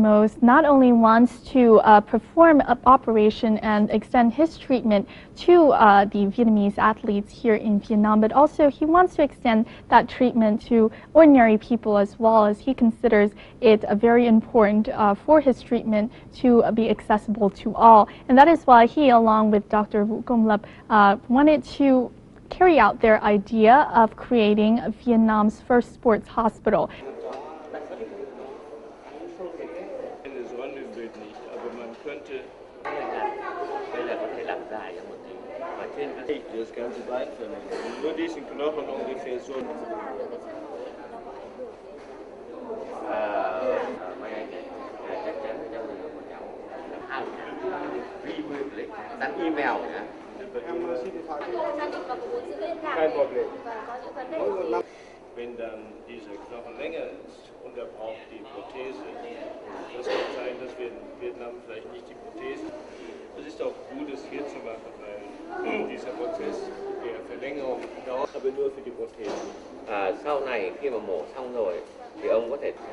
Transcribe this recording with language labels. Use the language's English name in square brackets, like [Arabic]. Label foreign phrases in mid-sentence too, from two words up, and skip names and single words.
[English] Mose not only wants to perform an operation and extend his treatment to the Vietnamese athletes here in Vietnam, but also he wants to extend that treatment to ordinary people as well, as he considers it very important for his treatment to be accessible to all. And that is why he, along with Dr. Vũ Công Lập, wanted to carry out their idea of creating Vietnam's first sports hospital. [German] Das ganze Beinverlängerung. Nur diesen Knochen ungefähr so. [Vietnamese] Đặt email nhé. [German] Kein Problem. Wenn dann dieser Knochen länger ist und er braucht die Prothese, das kann sein, dass wir in Vietnam vielleicht nicht die Prothese. Es ist auch gut, es hier zu machen, weil dieser Prozess der Verlängerung dauert, aber nur für die Prothese. [Vietnamese] Sau này khi mà mổ xong rồi thì ông có thể